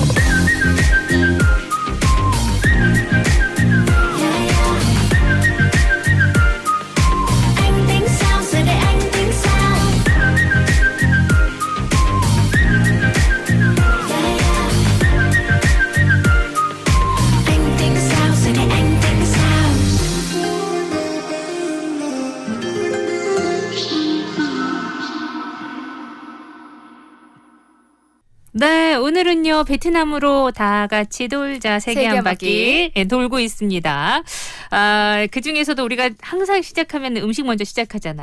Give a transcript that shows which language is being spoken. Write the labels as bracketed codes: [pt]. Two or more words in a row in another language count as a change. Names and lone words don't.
[vi] Anh tính sao giờ đây anh tính sao? Anh tính sao giờ đây anh tính sao? [ko] 네, 오늘은요 베트남으로 다 같이 돌자 세계 한 바퀴 돌고 있습니다. 그 중에서도 우리가 항상 시작하면 음식 먼저 시작하잖아요.